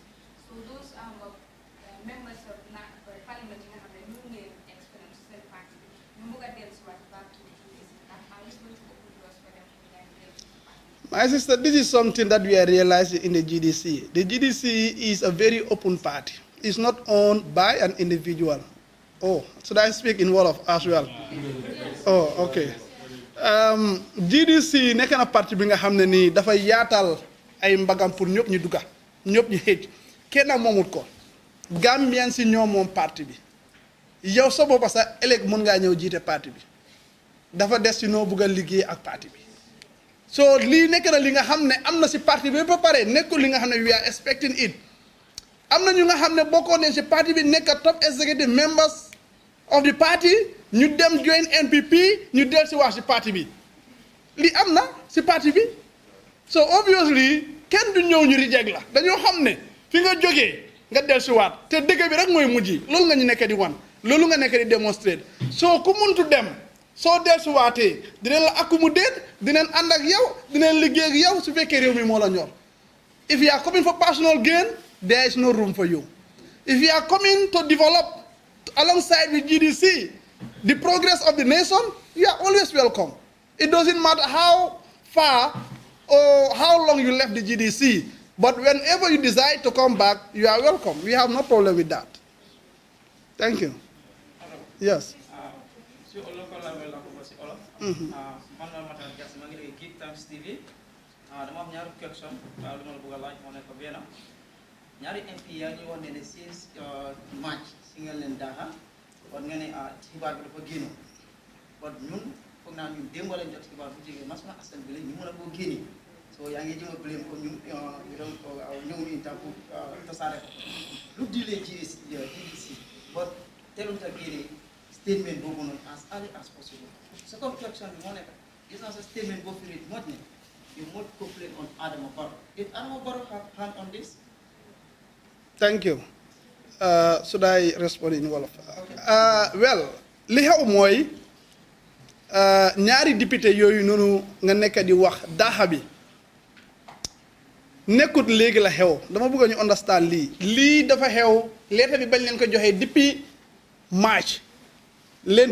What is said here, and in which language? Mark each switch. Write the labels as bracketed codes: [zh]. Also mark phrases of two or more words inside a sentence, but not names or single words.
[en] So those members of parliament in the new experience the party, Muga Dels was back to the G.D.C. Are you going to open doors for them to get the party? My sister, this is something that we are realizing in the G.D.C. The G.D.C is a very open party. It's not owned by an individual. Oh, should I speak in Wolof as well? Oh, okay. [wo] G.D.C nekk na parti bi nga xam ne nii dafa yaatal ay mbagam pour ñëpp ñu dugga ñëpp ñu xëj kenn moomut ko Gambian si ñoo moom parti bi yow sa bopp sa ëllëg mën ngaa ñëw jiite parti bi dafa des si noo bëgg a liggéey ak parti bi. So lii nekk na li nga xam ne am na si parti bi ba pare nekkul li nga xam ne [en] we are expecting it. [wo] Am na ñu nga xam ne bokkoon nañ si parti bi nekk [en] top executive members of the party [wo] ñu dem join NPP ñu del si wax si parti bi li am na si parti bi. So obviously kenn du ñëw ñu reject la dañoo xam ne fi nga jógee nga del si waat te dëgg bi rek mooy mujj loolu nga ñu nekk di wan loolu nga nekk di démontrer. So ku muntu dem soo del si waatee dinañ la accommoder dinañ ànd ak yow dinañ liggéey ak yow su fekkee réew mi moo la ñor. [en] If you are coming for personal gain, there is no room for you. If you are coming to develop alongside with G.D.C the progress of the nation, you are always welcome. It doesn't matter how far or how long you left the G.D.C, but whenever you decide to come back, you are welcome. We have no problem with that. Thank you. Yes. [wo] ñaari MP yaa ngi wax ne since March si ngeen leen daaxa kon nga ne xibaar bi dafa génn kon ñun foog naa ñun démb lañ jot xibaar bu jógee masuma askan bi la ñu mën a koo génne so yaa ngi jëm a blame ko ñun ñëw ñu itam pour tasaare ko lu dilee G.D.C but teeluñ ta génne statement boobu noonu [en] as early as possible second question [wo] bi moo nekk gis naa sa statement boo fi mot ne [en] you must complain on Adama Barrow. Did Adama Barrow have hand on this? Thank you. Should I respond in Wolof? [wo] Well, li xew mooy ñaari député yooyu noonu nga nekk di wax daaxa bi nekkut léegi la xew dama bëgg ñu understand lii dafa xew leetar bi bañ leen ko joxee depuis March leen